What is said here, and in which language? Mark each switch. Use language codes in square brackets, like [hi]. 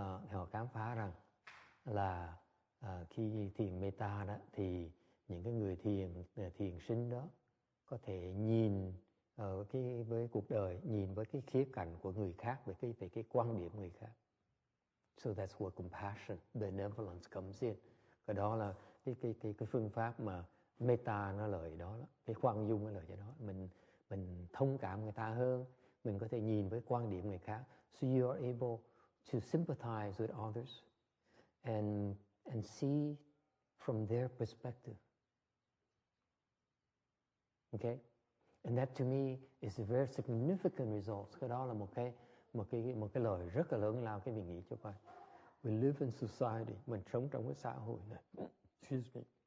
[vi] Họ khám phá rằng là khi thiền metta đó thì những cái người thiền sinh đó có thể nhìn với cuộc đời, nhìn với cái khía cạnh của người khác, về cái quan điểm người khác. [en] So that's where compassion, benevolence comes in. [vi] Cái đó là cái phương pháp mà metta nó lợi đó, cái khoan dung nó lợi cho đó. Mình thông cảm người ta hơn, mình có thể nhìn với quan điểm người khác. [en] So you are able to sympathize with others and see from their perspective. Okay? And that to me is a very significant result. [vi] Cái đó là một cái lời rất là lớn lao cái mình nghĩ cho coi. [en] We live in society, [vi] mình sống trong cái xã hội này. [en] Excuse me.